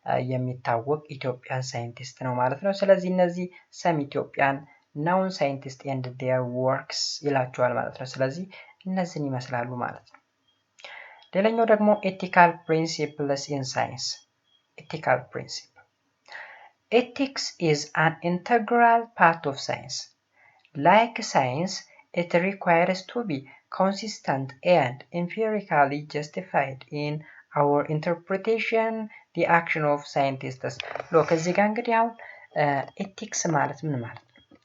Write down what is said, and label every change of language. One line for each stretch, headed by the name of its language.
Amharic: የሚታወቅ ኢትዮጵያን ሳይንቲስት ነው ማለት ነው። ስለዚህ እነዚህ ሰም ኢትዮጵያን ናውን ሳይንቲስት ኤንድ ዴር ወርክስ ይላቸዋል ማለት ነው። ስለዚህ እነዚህን ይመስላሉ ማለት ነው። ሌላኛው ደግሞ ኤቲካል ፕሪንሲፕልስ ኢን ሳይንስ። ኤቲካል ፕሪንሲፕል
English: ethics is an integral part of science. Like science, it requires to be consistent and empirically justified in our interpretation, the action of scientists.
Amharic: Look, እዚህ ጋር እንግዲህ አሁን ኤቲክስ ማለት ምን ማለት ነው?